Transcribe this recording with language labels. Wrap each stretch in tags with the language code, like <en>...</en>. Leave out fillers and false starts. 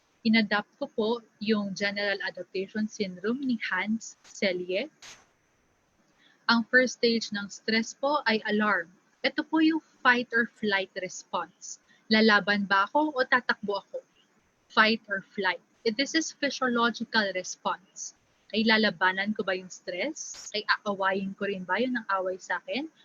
<tl>Inadapt ko po yung General Adaptation Syndrome ni Hans Selye. Ang first stage ng stress po ay alarm. Ito po yung</tl> <en>fight or flight response.</en> <tl>Lalaban ba ako o tatakbo ako?</tl> <en>Fight or flight. This is physiological response.</en> <tl>Ay lalabanan ko ba yung stress? Ay aawayin ko rin ba yun ng away sa akin?</tl>